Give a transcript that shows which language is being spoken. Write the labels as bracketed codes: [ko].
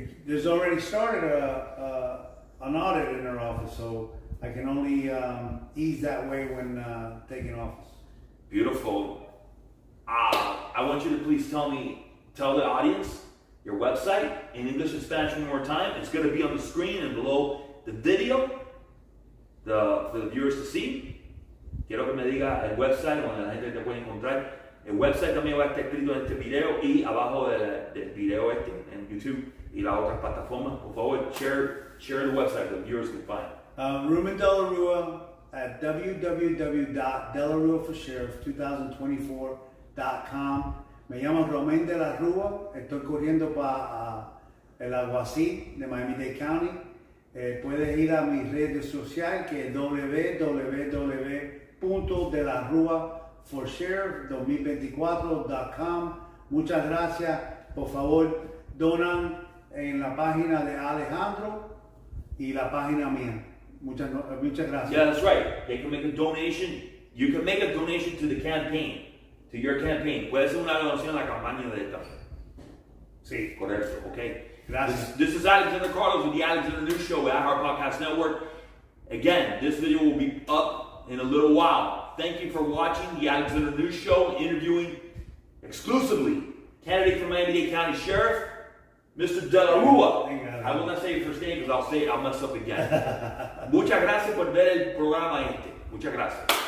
[en] There's already started an audit in her office, so I can only ease that way when taking office. Beautiful. I want you to please tell the audience your website in English and Spanish one more time. It's going to be on the screen and below the video for the viewers to see. [es] Quiero que me diga el website donde la gente te puede encontrar. El website también va a estar escrito en este video y abajo del video en YouTube y las otras plataformas. Por favor, [en] share the website the viewers can find. RUAMEN DELARUA at www.delaruaforsheriff2024.com. [es] Me llamo RUAMEN DELARUA. Estoy corriendo para el alguacil de Miami-Dade County. Puedes ir a mi red social que es www.delaruaforsheriff2024.com. Muchas gracias. Por favor, donan en la página de Alejandro y la página mía. Muchas gracias. [en] Yeah, that's right. They can make a donation. You can make a donation to the campaign, to your campaign. [es] Puede ser una donación a la campaña de esta. Sí. Correcto, okay. Gracias. [en] This is Alexander Carlos with the Alexander News Show at our podcast network. Again, this video will be up in a little while. Thank you for watching the Alexander News Show, interviewing exclusively candidate for Miami-Dade County Sheriff, Mr. Delarua. I will not say your first name because I'll mess up again. [es] Muchas gracias por ver el programa este. Muchas gracias.